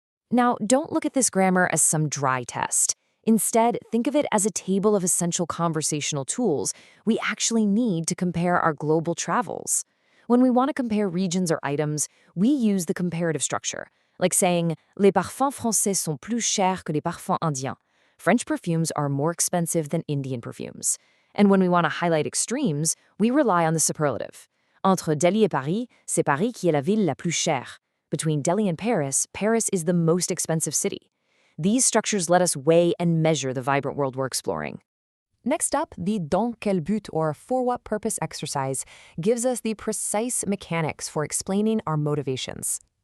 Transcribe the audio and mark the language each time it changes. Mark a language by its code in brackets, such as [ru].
[en] Now, don't look at this grammar as some dry test. Instead, think of it as a table of essential conversational tools we actually need to compare our global travels. When we want to compare regions or items, we use the comparative structure, like saying, [fr] les parfums français sont plus chers que les parfums indiens. [en] French perfumes are more expensive than Indian perfumes. And when we want to highlight extremes, we rely on the superlative. [fr] Entre Delhi et Paris, c'est Paris qui est la ville la plus chère. [en] Between Delhi and Paris, Paris is the most expensive city. These structures let us weigh and measure the vibrant world we're exploring. Next up, the [fr] dans quel but, [en] or for what purpose exercise, gives us the precise mechanics for explaining our motivations.